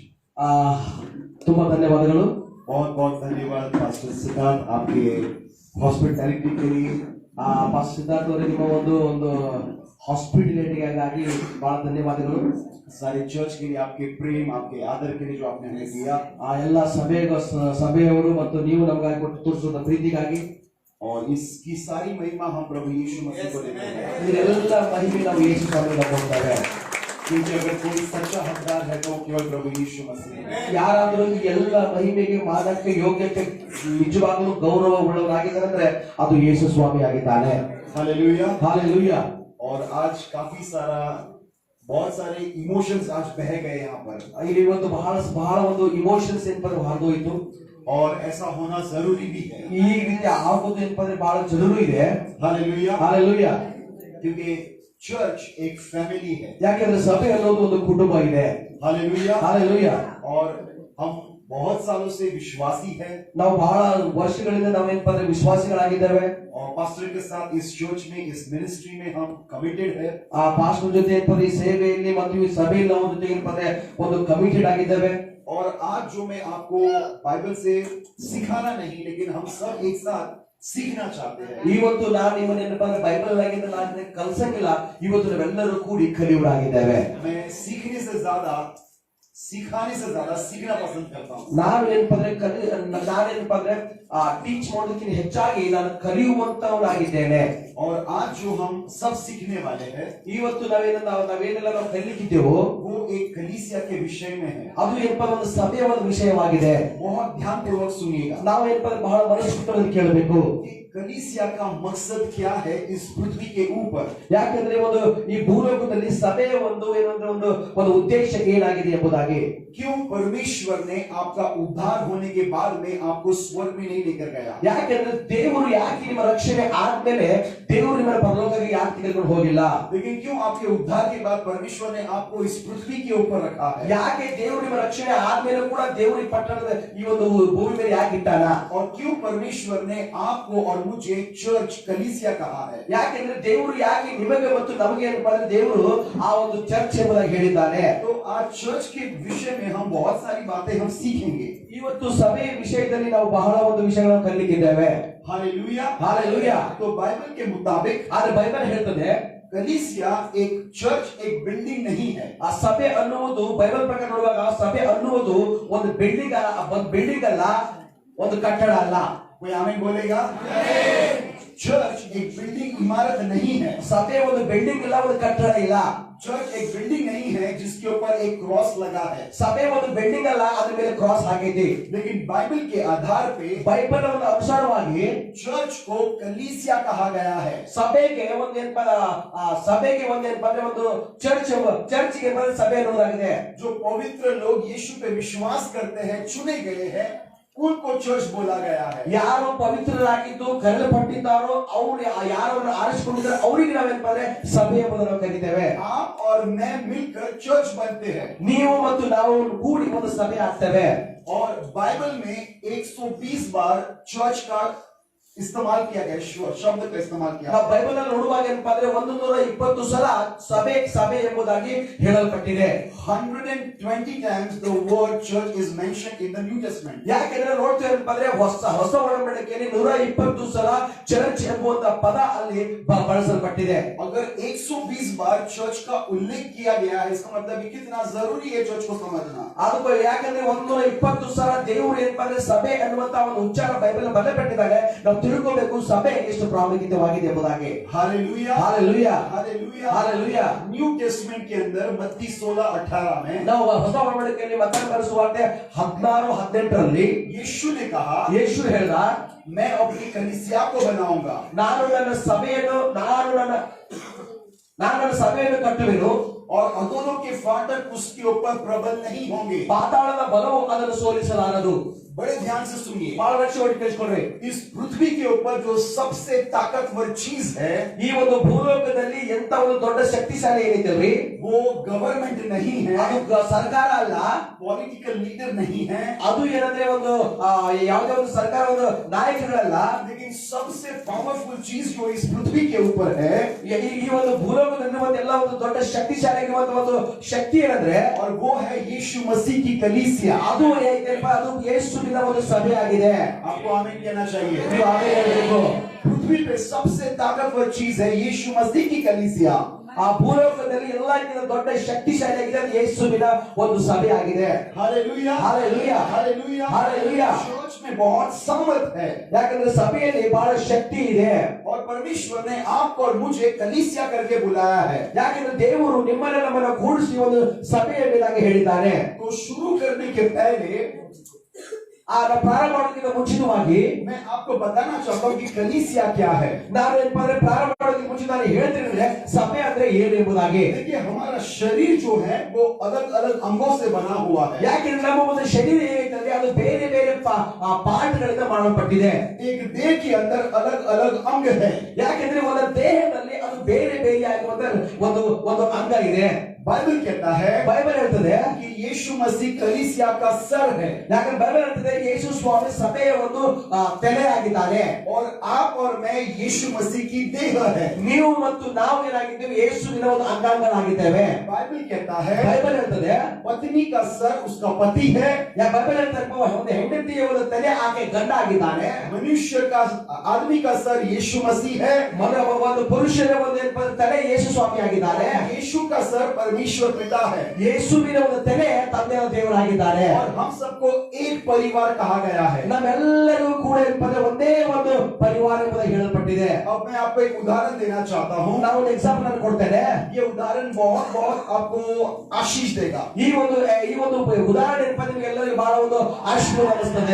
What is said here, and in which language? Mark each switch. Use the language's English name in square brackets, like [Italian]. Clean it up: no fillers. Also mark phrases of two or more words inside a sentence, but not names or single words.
[Kannada] ತುಂಬಾ ಧನ್ಯವಾದಗಳು. [Hindi] बहुत बहुत धन्यवाद पास्टर सिद्धार्थ आपके हॉस्पिटैलिटी के लिए. [Kannada] ಪಾಸ್ಟರ್ ಸಿದ್ಧಾರ್ಥ ಅವರಿಗೆ ನಿಮ್ಮ ಒಂದು ಹಾಸ್ಪಿಟಾಲಿಟಿಗಾಗಿ ಬಹಳ ಧನ್ಯವಾದಗಳು. [Hindi] सारे चर्च के लिए आपके प्रेम, आपके आदर के लिए जो आपने हमें दिया. [Kannada] ಎಲ್ಲ ಸಭೆಯವರು ಮತ್ತು ನೀವು ನಮಗಾಗಿ ಕೊಟ್ಟು ತೋರಿಸುವ ಪ್ರೀತಿಗಾಗಿ. [Hindi] और इसकी सारी महिमा हम प्रभु यीशु मसीह को देते हैं. [Kannada] ಇದೆಲ್ಲ ಮಹಿಮೆ ನಾವು ಯೇಸು ಸ್ವಾಮಿಗೆ ಕೊಡ್ತೇವೆ. [Hindi] क्योंकि अगर कोई सच्चा हकदार है तो केवल प्रभु यीशु मसीह है. [Kannada] ಯಾರಾದರೂ ಈ ಎಲ್ಲ ಮಹಿಮೆಗೆ ಮಾದಕ್ಕೆ ಯೋಗ್ಯತೆ ನಿಜವಾಗಲೂ ಗೌರವ ಉಳ್ಳವರಾಗಿದ್ದಾರೆ ಅಂದ್ರೆ ಅದು ಯೇಸು ಸ್ವಾಮಿ ಆಗಿದ್ದಾನೆ. [Hindi] हालेलुया. हालेलुया. और आज बहुत सारे इमोशंस आज बह गए यहाँ पर. [Kannada] ಇಲ್ಲಿ ಇವತ್ತು ಬಹಳ ಒಂದು ಇಮೋಷನ್ಸ್ ಏನಪ್ಪ ಹಾರ್ದೋಯ್ತು. [Hindi] और ऐसा होना जरूरी भी है. [Kannada] ಈ ರೀತಿ ಆಗೋದು ಏನಪ್ಪ ಬಹಳ ಜरूरी ಇದೆ. [Hindi] हालेलुया. हालेलुया. क्योंकि चर्च एक फैमिली है. [Kannada] ಯಾಕಂದ್ರೆ ಸಭೆ ಅನ್ನೋದು ಒಂದು ಕುಟುಂಬ ಇದೆ. [Hindi] हालेलुया. हालेलुया. और हम बहुत सालों से विश्वासी हैं. [Kannada] ನಾವು ಬಹಳ ವರ್ಷಗಳಿಂದ ನಾವೇನಪ್ಪ ವಿಶ್ವಾಸಿಗಳಾಗಿದ್ದೇವೆ. [Hindi] और पास्टर के साथ इस चर्च में, इस मिनिस्ट्री में हम कमिटेड है. [Kannada] ಆ ಪಾಸ್ಟರ್ ಜೊತೆ ಏನಪ್ಪ ಈ ಸೇವೆಯಲ್ಲಿ ಮತ್ತು ಈ ಸಭೆಯಲ್ಲಿ ನಾವು ಜೊತೆ ಏನಪ್ಪ ಒಂದು ಕಮಿಟೆಡ್ ಆಗಿದ್ದೇವೆ. [Hindi] और आज जो मैं आपको बाइबल से सिखाना नहीं, लेकिन हम सब एक साथ सीखना चाहते हैं. [Kannada] ಇವತ್ತು ನಾನು ನಿಮ್ಮನ್ನೇನಪ್ಪ ಬೈಬಲ್ ಆಗಿದ್ದ ನಾನು ಕಲಿಸಂಗಿಲ್ಲ. ಇವತ್ತು ನಾವೆಲ್ಲರೂ ಕೂಡಿ ಕಲಿಯುವರಾಗಿದ್ದೇವೆ. [Hindi] मैं सीखने से ज्यादा सिखाने से ज्यादा सीखना पसंद करता हूँ. [Kannada] ನಾನೇನಪ್ಪ ಟೀಚ್ ಮಾಡೋದಕ್ಕಿಂತ ಹೆಚ್ಚಾಗಿ ನಾನು ಕಲಿಯುವಂತವನಾಗಿದ್ದೇನೆ. [Hindi] और आज जो हम सब सीखने वाले हैं, [Kannada] ಇವತ್ತು ನಾವೇನೆಲ್ಲ ನಾವು ಕಲಿಲಿಕ್ಕಿದ್ದೇವೋ [Hindi] वो एक कलीसिया के विषय में है. [Kannada] ಅದು ಏನಪ್ಪ ಒಂದು ಸಭೆಯ ಒಂದು ವಿಷಯವಾಗಿದೆ. [Hindi] बहुत ध्यान पूर्वक सुनिएगा. [Kannada] ನಾವು ಏನಪ್ಪ ಬಹಳ ಮನಸ್ಸಿಟ್ಟು ಕೇಳಬೇಕು. [Hindi] कलीसिया का मकसद क्या है इस पृथ्वी के ऊपर. [Kannada] ಯಾಕಂದ್ರೆ ಒಂದು ಈ ಭೂಲೋಕದಲ್ಲಿ ಸಭೆಯ ಒಂದು ಏನಂದ್ರೆ ಒಂದು ಉದ್ದೇಶ ಏನಾಗಿದೆ ಎಂಬುದಾಗಿ. [Hindi] क्यों परमेश्वर ने आपका उद्धार होने के बाद में आपको स्वर्ग में नहीं लेकर गया. [Kannada] ಯಾಕಂದ್ರೆ ದೇವರು ಯಾಕೆ ನಿಮ್ಮ ರಕ್ಷಣೆ ಆದ್ಮೇಲೆ ದೇವರು ನಿಮ್ಮ ಪರಲೋಕಕ್ಕೆ ಯಾಕೆ ತೆಗೆದುಕೊಂಡು ಹೋಗಿಲ್ಲ. [Hindi] लेकिन क्यों आपके उद्धार के बाद परमेश्वर ने आपको इस पृथ्वी के ऊपर रखा है. [Kannada] ಯಾಕೆ ದೇವರು ನಿಮ್ಮ ರಕ್ಷಣೆ ಆದ್ಮೇಲೆ ಕೂಡ ದೇವರು ಈ ಪಟ್ಟಣದ ಈ ಒಂದು ಭೂಮಿ ಮೇಲೆ ಯಾಕೆ ಇಟ್ಟಾನ. [Hindi] और क्यों परमेश्वर ने आपको और मुझे चर्च कलीसिया कहा है. [Kannada] ಯಾಕೆಂದ್ರೆ ದೇವರು ಯಾಕೆ ನಿಮಗೆ ಮತ್ತು ನಮಗೆ ಏನಪ್ಪ ಅಂದ್ರೆ ದೇವರು ಆ ಒಂದು ಚರ್ಚ್ ಎಂಬುದಾಗಿ ಹೇಳಿದ್ದಾನೆ. [Hindi] तो आज चर्च के विषय में हम बहुत सारी बातें हम सीखेंगे. [Kannada] ಇವತ್ತು ಸಭೆಯ ವಿಷಯದಲ್ಲಿ ನಾವು ಬಹಳ ಒಂದು ವಿಷಯಗಳನ್ನು ಕಲಿಲಿಕ್ಕಿದ್ದೇವೆ. [Hindi] हालेलुया. हालेलुया. तो बाइबल के मुताबिक [Kannada] ಆದ್ರೆ ಬೈಬಲ್ ಹೇಳ್ತದೆ [Hindi] कलीसिया एक चर्च एक बिल्डिंग नहीं है. [Kannada] ಆ ಸಭೆ ಅನ್ನುವುದು ಬೈಬಲ್ ಪ್ರಕಾರ ನೋಡುವಾಗ ಸಭೆ ಅನ್ನುವುದು ಒಂದು ಬಿಲ್ಡಿಂಗ್ ಅಲ್ಲ, ಒಂದು ಕಟ್ಟಡ ಅಲ್ಲ. [Hindi] कोई आमीन बोलेगा. चर्च एक बिल्डिंग इमारत नहीं है. [Kannada] ಸಭೆ ಒಂದು ಬಿಲ್ಡಿಂಗ್ ಇಲ್ಲ, ಒಂದು ಕಟ್ಟಡ ಇಲ್ಲ. [Hindi] चर्च एक बिल्डिंग नहीं है जिसके ऊपर एक क्रॉस लगा है. [Kannada] ಸಭೆ ಒಂದು ಬಿಲ್ಡಿಂಗ್ ಅಲ್ಲ, ಅದ್ರ ಮೇಲೆ ಕ್ರಾಸ್ ಹಾಕೈತಿ. [Hindi] लेकिन बाइबल के आधार पे [Kannada] ಬೈಬಲ್ ಒಂದು ಅನುಸಾರವಾಗಿ [Hindi] चर्च को कलीसिया कहा गया है. [Kannada] ಸಭೆಗೆ ಒಂದೇನಪ್ಪ ಅಂದ್ರೆ ಒಂದು ಚರ್ಚ್ಗೆ ಸಭೆ ಅನ್ನೋದಾಗಿದೆ. [Hindi] जो पवित्र लोग यीशु पे विश्वास करते हैं, चुने गए हैं, उनको चर्च बोला गया है. [Kannada] ಯಾರು ಪವಿತ್ರರಾಗಿದ್ದು ಕರೆಯಲ್ಪಟ್ಟಿದ್ದಾರೋ ಅವ್ರು ಯಾರನ್ನು ಆರಿಸಿಕೊಂಡಿದ್ದಾರೆ ಅವರಿಗೆ ನಾವೇನಪ್ಪ ಅಂದ್ರೆ ಸಭೆ ಎಂಬುದನ್ನು ನಾವು ಕರೀತೇವೆ. [Hindi] आप और मैं मिलकर चर्च बनते हैं. [Kannada] ನೀವು ಮತ್ತು ನಾವು ಕೂಡಿ ಒಂದು ಸಭೆ ಆಗ್ತೇವೆ. [Hindi] और बाइबल में 120 बार चर्च का इस्तेमाल किया गया, शब्द का इस्तेमाल किया. [Kannada] ನಾವು ಬೈಬಲ್ ಅಲ್ಲಿ ನೋಡುವಾಗ ಏನಪ್ಪ ಅಂದ್ರೆ 120 ಸಲ ಸಭೆ ಎಂಬುದಾಗಿ ಹೇಳಲ್ಪಟ್ಟಿದೆ. [English] 120 times the word church is mentioned in the New Testament. [Kannada] ಯಾಕೆಂದ್ರೆ ನೋಡ್ತೇವೆ ಏನಪ್ಪ ಅಂದ್ರೆ ಹೊಸ ಒಡಂಬಡಿಕೆಯಲ್ಲಿ 120 ಸಲ ಚರ್ಚ್ ಎಂಬುವಂತ ಪದ ಅಲ್ಲಿ ಬಳಸಲ್ಪಟ್ಟಿದೆ. [Hindi] अगर 120 बार चर्च का उल्लेख किया गया है, इसका मतलब कितना जरूरी है चर्च को समझना. [Kannada] ಅದಕ್ಕೆ ಯಾಕಂದ್ರೆ 120 ಸಲ ದೇವರು ಏನಪ್ಪ ಅಂದ್ರೆ ಸಭೆ ಅನ್ನುವಂತ ಒಂದು ಉಚ್ಚಾರ ಬೈಬಲ್ ಬರೆಯಲ್ಪಟ್ಟಿದ್ದಾರೆ. ನಾವು ತಿಳ್ಕೋಬೇಕು ಸಭೆ ಎಷ್ಟು ಪ್ರಾಮುಖ್ಯವಾಗಿದೆ ಎಂಬುದಾಗಿ. [Hindi] हालेलुया हालेलुया हालेलुया हालेलुया. [English] New Testament [Hindi] के अंदर 32 16 18 में [Kannada] ನಾವು ಹೊಸ ಒಡಂಬಡಿಕೆಯಲ್ಲಿ ಮತ್ತಾಯ ಬರೆದ ಸುವಾರ್ತೆ 16 18ರಲ್ಲಿ [Hindi] यीशु ने कहा [Kannada] ಯೇಸು ಹೇಳಿದ, [Hindi] मैं अपनी कलीसिया को बनाऊंगा [Kannada] ನಾನು ನನ್ನ ಸಭೆಯನ್ನು ಕಟ್ಟುವೆನು, [Hindi] और अधोलोक के फाटक उसके ऊपर प्रबल नहीं होंगे. [Kannada] ಪಾತಾಳದ ಬಲವು ಅದನ್ನು ಸೋಲಿಸಲಾರದು. [Hindi] बड़े ध्यान से सुनिए. [Kannada] ಬಹಳ ಲಕ್ಷ್ಯವಾಗಿ ಕೇಳಿಸ್ಕೊಳ್ರಿ. [Hindi] इस पृथ्वी के ऊपर जो सबसे ताकतवर चीज है, [Kannada] ಈ ಒಂದು ಭೂಲೋಕದಲ್ಲಿ ಎಂತ ಒಂದು ದೊಡ್ಡ ಶಕ್ತಿಶಾಲಿ ಏನಿದೆ [Hindi] वो गवर्नमेंट नहीं है, [Kannada] ಅದು ಸರ್ಕಾರ ಅಲ್ಲ, [English] political leader [Hindi] नहीं है, [Kannada] ಅದು ಏನಂದ್ರೆ ಒಂದು ಯಾವುದೇ ಒಂದು ಸರ್ಕಾರ ಒಂದು ನಾಯಕಗಳಲ್ಲ. [Hindi] लेकिन सबसे पावरफुल चीज जो इस पृथ्वी के ऊपर है, [Kannada] ಈ ಒಂದು ಭೂಲೋಕದಲ್ಲಿ ಒಂದು ಎಲ್ಲ ಒಂದು ದೊಡ್ಡ ಶಕ್ತಿಶಾಲಿ ಒಂದು ಶಕ್ತಿ ಏನಂದ್ರೆ, [Hindi] और वो है यीशु मसीह की कलीसिया. [Kannada] ಅದು ಅದು ಯೇಸುವಿನ ಒಂದು ಸಭೆ ಆಗಿದೆ. [Hindi] आपको आमीन कहना चाहिए. [Kannada] ನೀವು ಆಮೆನ್ ಹೇಳಬೇಕು. [Hindi] पृथ्वी पे सबसे ताकतवर चीज है यीशु मसीह की कलीसिया. [Kannada] ಆ ಭೂಲೋಕದಲ್ಲಿ ಎಲ್ಲಕ್ಕಿಂತ ದೊಡ್ಡ ಶಕ್ತಿಶಾಲಿಯಾಗಿದೆ ಅದು ಯೇಸುವಿನ ಒಂದು ಸಭೆ ಆಗಿದೆ. [Hindi] हालेलुया हालेलुया हालेलुया हालेलुया. चर्च में बहुत सामर्थ है, [Kannada] ಯಾಕಂದ್ರೆ ಸಭೆಯಲ್ಲಿ ಬಹಳ ಶಕ್ತಿ ಇದೆ. [Hindi] और परमेश्वर ने आपको और मुझे कलीसिया करके बुलाया है. [Kannada] ಯಾಕಂದ್ರೆ ದೇವರು ನಿಮ್ಮನ್ನ ನಮ್ಮನ್ನ ಕೂಡಿಸಿ ಒಂದು ಸಭೆಯ ಮೇಲಾಗಿ ಹೇಳಿದ್ದಾನೆ. [Hindi] तो शुरू करने के पहले [Kannada] ಪ್ರಾರಂಭ ಮಾಡೋದಕ್ಕಿಂತ ಮುಂಚಿತವಾಗಿ [Hindi] मैं आपको बताना चाहता हूँ कि कलीसिया क्या है. [Kannada] ನಾನು ಏನಪ್ಪ ಅಂದ್ರೆ ಪ್ರಾರಂಭ ಮಾಡೋದಕ್ಕೆ ಮುಂಚೆ ನಾನು ಹೇಳ್ತೀನಿ ಸಭೆ ಅಂದ್ರೆ ಏನು ಎಂಬುದಾಗಿ. [Hindi] देखिए हमारा शरीर जो है वो अलग अलग अंगों से बना हुआ है. [Kannada] ಯಾಕಂದ್ರೆ ನಮ್ಮ ಒಂದು ಶರೀರ ಏನಿದೆ ಅದು ಬೇರೆ ಬೇರೆ ಪಾರ್ಟ್ಗಳಿಂದ ಮಾಡಲ್ಪಟ್ಟಿದೆ. [Hindi] एक देह के अंदर अलग अलग अंग है. [Kannada] ಯಾಕಂದ್ರೆ ಒಂದು ದೇಹದಲ್ಲಿ ಅದು ಬೇರೆ ಬೇರೆ ಆಗಿರುವಂತ ಒಂದು ಒಂದು ಅಂಗ ಇದೆ. [Hindi] बाइबल कहता है, [Kannada] ಬೈಬಲ್ ಹೇಳ್ತದೆ [Hindi] कि यीशु मसीह कलीसिया का सर है. [Kannada] ಯಾಕಂದ್ರೆ ಬೈಬಲ್ ಹೇಳ್ತದೆ ಯೇಸು ಸ್ವಾಮಿ ಸಭೆಯ ಒಂದು ತಲೆ ಆಗಿದ್ದಾನೆ. [Hindi] और आप और मैं यीशु मसीह की देह है. [Kannada] ನೀವು ಮತ್ತು ನಾವು ಏನಾಗಿದ್ದೇವೆ, ಯೇಸುವಿನ ಒಂದು ಅಂಗಾಂಗಗಳಾಗಿದ್ದೇವೆ. [Hindi] बाइबल कहता है, [Kannada] ಬೈಬಲ್ ಹೇಳ್ತದೆ [Hindi] पत्नी का सर उसका पति है. [Kannada] ಬೈಬಲ್ ಹೇಳ್ತಾರೆ ಒಂದು ಹೆಂಡತಿಯ ಒಂದು ತಲೆ ಆಕೆ ಗಂಡ ಆಗಿದ್ದಾನೆ. [Hindi] मनुष्य का आदमी का सर यीशु मसीह है. [Kannada] ಒಂದು ಪುರುಷನ ಒಂದು ತಲೆ ಯೇಸು ಸ್ವಾಮಿ ಆಗಿದ್ದಾರೆ. [Hindi] यीशु का सर परमेश्वर पिता है. [Kannada] ಯೇಸುವಿನ ಒಂದು ತಲೆ ತಂದೆಯ ದೇವರಾಗಿದ್ದಾರೆ. [Hindi] और हम सबको एक परिवार कहा गया है. [Kannada] ನಮ್ಮೆಲ್ಲರಿಗೂ ಕೂಡ ಒಂದೇ ಒಂದು ಪರಿವಾರ ಎಂಬುದಾಗಿ ಹೇಳಲ್ಪಟ್ಟಿದೆ. [Hindi] अब मैं आपको एक उदाहरण देना चाहता हूँ. [Kannada] ನಾನು ಒಂದು ಎಕ್ಸಾಂಪಲ್ ಕೊಡ್ತೇನೆ. [Hindi] ये उदाहरण बहुत बहुत आपको आशीष देगा. [Kannada] ಈ ಒಂದು ಉದಾಹರಣೆ ನಿಮಗೆಲ್ಲರಿಗೂ ಬಹಳ ಒಂದು ಆಶೀರ್ವಾದ ಅನಿಸ್ತದೆ.